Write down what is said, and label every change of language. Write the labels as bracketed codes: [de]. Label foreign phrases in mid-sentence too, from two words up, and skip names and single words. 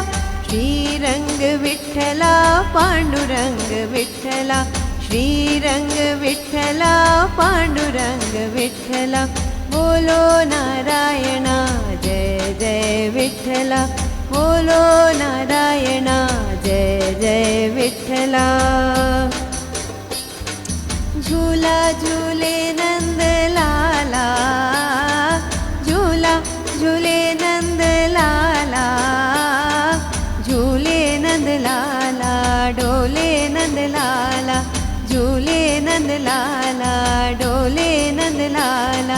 [mr] श्रीरंग विठ्ठला पांडुरंग विठ्ठला, श्रीरंग विठ्ठला पांडुरंग विठ्ठला। [hi] बोलो नारायणा जय जय विठ्ठला, बोलो नारायणा जय जय विठ्ठला। झूला झूले नंद लाला, झूला झूले नंद लाला, झूले नंद लाला डोले नंद लाला, झूले नंद लाला डोले नंद लाला।